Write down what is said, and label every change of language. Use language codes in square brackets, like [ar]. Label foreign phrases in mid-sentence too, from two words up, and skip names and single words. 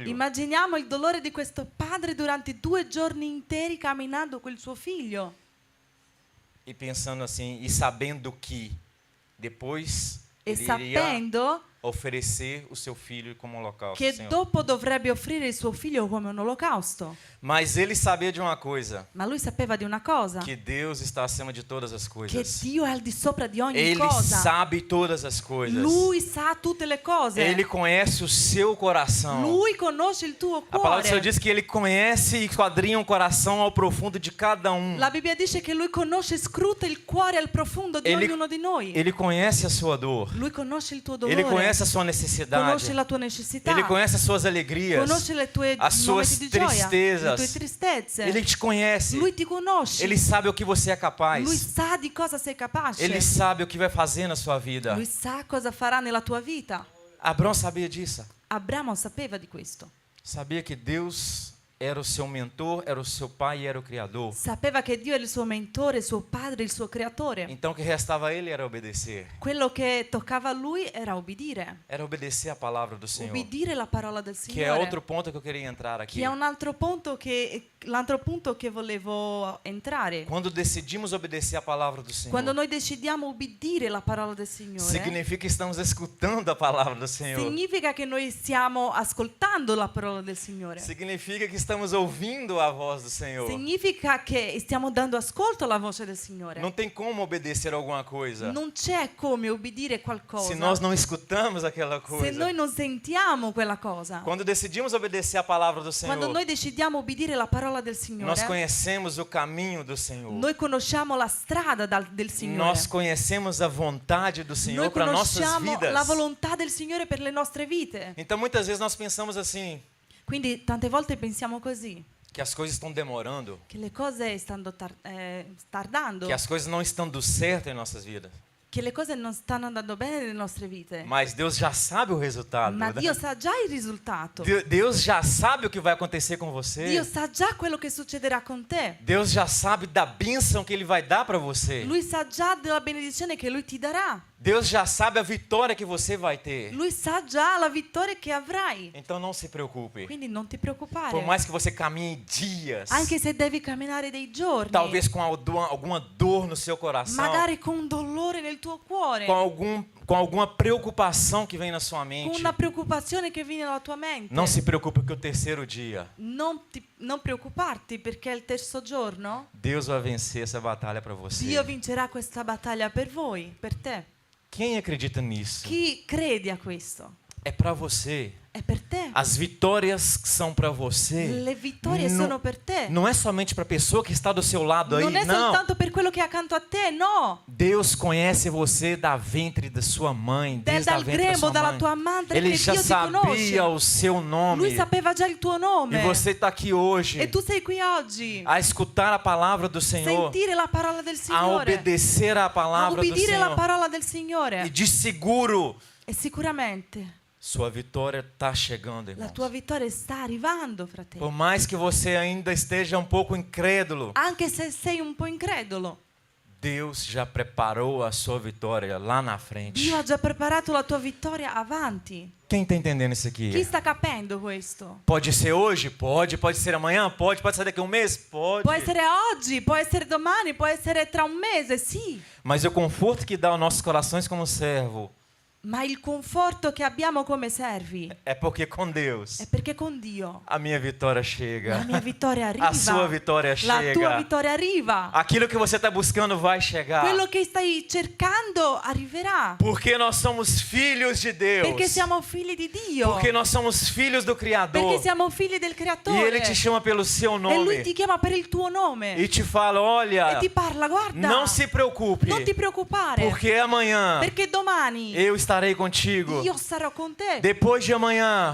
[it] Immaginiamo il dolore di questo padre durante 2 giorni interi camminando con il suo figlio. [pt] E pensando assim, e sabendo que depois [it] E [pt] ele iria [it] sapendo [pt] oferecer o seu filho como holocausto. [it] che [pt] Senhor. [it] dopo dovrebbe offrire il suo figlio come un olocausto. [pt] Mas ele sabia de uma coisa, [it] Ma lui sapeva di una cosa, [pt] que Deus está acima de todas as [it] che [pt] coisas. [it] Dio è al di sopra di ogni [pt] Ele [it] cosa. [pt] sabe todas as coisas. [it] Lui sa tutte le cose. [pt] Ele conhece o seu coração. [it] Lui conosce il tuo [pt] A palavra do Senhor [it] cuore. [pt] diz que ele conhece e esquadrinha o coração ao profundo de cada um. [it] La Bibbia dice che lui conosce e scruta il cuore al profondo di [pt] Ele- [it] ognuno di noi. [pt] Ele conhece a sua dor. [it] Lui conosce il tuo dolore. [pt] Ele conhece a sua necessidade. [it] Conosce la tua necessità. [pt] Ele conhece as suas alegrias. [it] Conosce le tue [pt] as suas [it] momenti di gioia, le [pt] tristezas. [it] tue tristezze. [pt] Ele te conhece. [it] Lui ti conosce. [pt] Ele sabe o que você é [it] Lui [pt] capaz. [it] sa di cosa sei capace. [pt] Ele sabe o que vai fazer na sua vida. [it] Lui sa cosa farà nella tua vita. [pt] Abraão sabia disso. [it] Abramo sapeva di questo. [pt] Sabia que Deus era o seu mentor, era o seu pai e era o Criador. [it] Sapeva che Dio è il suo mentore, il suo padre, il suo creatore. [pt] Então o que restava a ele era obedecer. [it] Quello che toccava a lui era obbedire. [pt] Era obedecer a palavra do Senhor. [it] Obbedire la parola del [pt] Que é [it] Signore. [pt] outro ponto que eu queria entrar aqui. [it] Che è un altro punto che volevo entrare. [pt] Quando decidimos obedecer a palavra do [it] Quando [pt] Senhor, [it] noi decidiamo obbedire la parola del Signore, [pt] significa que estamos escutando a palavra do Senhor. [it] significa che noi stiamo ascoltando la parola del Signore. [pt] Significa que estamos ouvindo a voz do Senhor. [it] Significa che stiamo dando ascolto alla voce del Signore. [pt] Não tem como obedecer alguma coisa [it] Non c'è come obbedire qualcosa [pt] se nós não escutamos aquela [it] se [pt] coisa. [it] noi non sentiamo quella cosa. [pt] Quando decidimos obedecer a palavra do Senhor, [it] Quando noi decidiamo obbedire la parola del [pt] nós [it] Signore, [pt] conhecemos o caminho do Senhor. [it] noi conosciamo la strada del Signore. [pt] Nós conhecemos a vontade do Senhor [it] Noi [pt] para nossas [it] conosciamo [pt] vidas. [it] la volontà del Signore per le nostre vite. [pt] Então muitas vezes nós pensamos assim, [it] Quindi tante volte pensiamo così, [pt] que as coisas estão demorando, [it] che le cose stanno tardando, [pt] que as coisas não estão dando certo em nossas vidas. [it] che le cose non stanno andando bene nelle nostre vite. [pt] Mas Deus já sabe o resultado. [it] Ma Dio sa già il risultato. [pt] Deus já sabe o que vai acontecer com você. [it] Dio sa già quello che succederà con te. [pt] Deus já sabe da bênção que Ele vai dar para você. [it] Lui sa già della benedizione che Lui ti darà. [pt] Deus já sabe a vitória que você vai ter. [it] Lui sa già la vittoria che avrai. [pt] Então não se preocupe. [it] Quindi non ti preoccupare. [pt] Por mais que você caminhe dias, [it] Anche se devi camminare dei giorni, [pt] talvez com alguma dor no seu coração, [it] magari con un dolore nel tuo cuore, [pt] com alguma preocupação que vem na sua [it] con [pt] mente, [it] una preoccupazione che viene alla tua mente. [pt] não se preocupe que o terceiro dia [it] Non preoccuparti perché il terzo giorno [pt] Deus vai vencer essa batalha para você. [it] Dio vincerà questa battaglia per voi, per te. [pt] Quem acredita nisso? [it] Chi crede a questo? [pt] É para você. [it] È per te. [pt] As vitórias são para você. [it] Le vittorie [pt] Não- [it] sono per te. [pt] Não é somente para a pessoa que está do seu lado aí, [it] Non è [pt] não. [it] soltanto per quello che è accanto a te, no. [pt] Deus conhece você da ventre da sua mãe, desde a [it] Dal [pt] ventre da [it] grembo, [pt] sua [it] dalla [pt] mãe. [it] tua madre, [pt] Ele [it] che [pt] já [it] Dio ti conosce. [pt] sabia o seu nome. [it] Lui sapeva già il tuo nome. [pt] E você está aqui hoje [it] E tu sei qui oggi [pt] a escutar a palavra do Senhor, [it] sentire la parola del [pt] a [it] Signore, [pt] obedecer a a palavra do [it] obbedire la [pt] Senhor. [it] parola del [pt] E [it] Signore. [pt] de seguro, [it] E sicuramente [pt] sua vitória está chegando, [it] la [pt] irmãos. [it] tua vittoria sta arrivando, fratello. [pt] Por mais que você ainda esteja um pouco incrédulo, [it] Anche se sei un po' incredulo, [pt] Deus já preparou a sua vitória lá na frente. [it] Dio ha già preparato la tua vittoria avanti. [pt] Quem está entendendo isso aqui? [it] Chi sta capendo questo? [pt] Pode ser hoje? Pode. Pode ser amanhã? Pode. Pode ser daqui a um mês? Pode. [it] Può essere oggi, può essere domani, può essere tra un mese, sì. [pt] Mas o conforto que dá aos nossos corações como servo [it] Ma il conforto che abbiamo come servi [pt] é porque com Deus [it] è perché con Dio [pt] a minha vitória chega. [it] la mia vittoria arriva. [pt] A sua vitória [it] La tua [pt] chega. [it] vittoria arriva. [pt] Aquilo que você está buscando vai chegar. [it] Quello che stai cercando arriverà. [pt] Porque nós somos filhos de Deus. [it] Perché siamo figli di Dio. [pt] Porque nós somos filhos do Criador. [it] Perché siamo figli del [pt] E [it] Creatore. [pt] Ele te chama pelo seu [it] E Lui [pt] nome. [it] ti chiama per il tuo nome. [pt] E te fala, olha, [it] E ti parla, guarda. [pt] não se preocupe. [it] Non ti preoccupare. [pt] Porque amanhã [it] Perché domani [pt] eu estarei contigo. [it] io sarò con te. [pt] Depois de amanhã